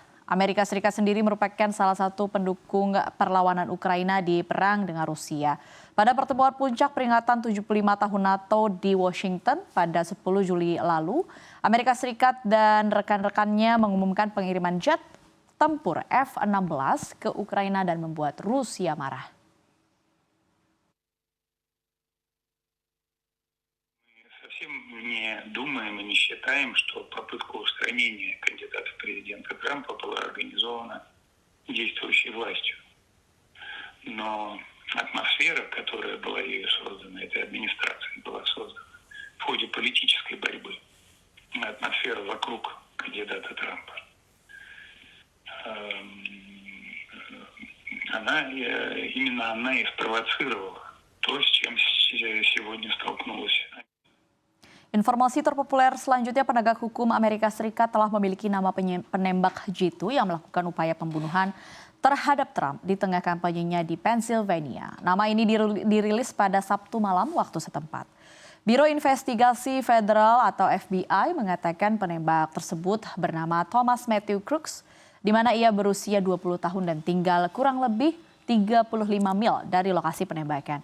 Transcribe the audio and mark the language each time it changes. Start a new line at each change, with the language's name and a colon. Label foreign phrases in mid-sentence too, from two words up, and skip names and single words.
Indonesian: Amerika Serikat sendiri merupakan salah satu pendukung perlawanan Ukraina di perang dengan Rusia. Pada pertemuan puncak peringatan 75 tahun NATO di Washington pada 10 Juli lalu, Amerika Serikat dan rekan-rekannya mengumumkan pengiriman jet tempur F-16 ke Ukraina dan membuat Rusia marah.
Russian: Совсем не думаем и не считаем, что попытка устранения кандидата в президенты Трампа была организована действующей властью. Но атмосфера, которая была ею создана, этой администрацией была создана в ходе политической борьбы, атмосфера вокруг кандидата Трампа, именно она и спровоцировала то, с чем сегодня столкнулась.
Indonesian: Informasi terpopuler selanjutnya, penegak hukum Amerika Serikat telah memiliki nama penembak jitu yang melakukan upaya pembunuhan terhadap Trump di tengah kampanyenya di Pennsylvania. Nama ini dirilis pada Sabtu malam waktu setempat. Biro Investigasi Federal atau FBI mengatakan penembak tersebut bernama Thomas Matthew Crooks, di mana ia berusia 20 tahun dan tinggal kurang lebih 35 mil dari lokasi penembakan.